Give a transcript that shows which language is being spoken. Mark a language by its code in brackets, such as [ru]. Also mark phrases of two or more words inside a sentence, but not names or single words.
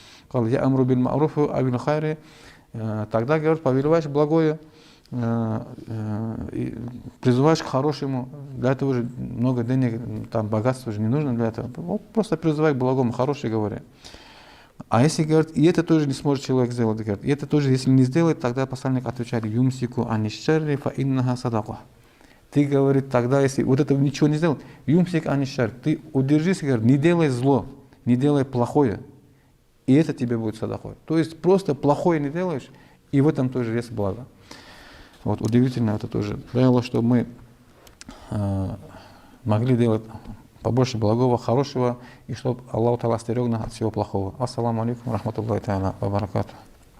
[ru] Тогда, говорит, повелеваешь благое, и призываешь к хорошему. Для этого же много денег, там богатства же не нужно для этого. Вот просто призывай к благому, хорошее говори. А если, говорит, и это тоже не сможет человек сделать, говорит, и это тоже, если не сделает, тогда посланник отвечает, [ar] يمسك عن الشر فإنها صدقة. [ru] Ты, говорит, тогда, если вот это ничего не сделать, [ar] يمسك عن الشر, [ru] ты удержись, говорит, не делай зло, не делай плохое, и это тебе будет садакой. То есть просто плохое не делаешь, и в этом тоже есть благо. Вот удивительно это тоже. Дай Аллах, чтобы мы могли делать побольше благого, хорошего, и чтобы Аллах Та'ала стерег нас от всего плохого. [ar] السلام عليكم ورحمة الله تعالى وبركاته.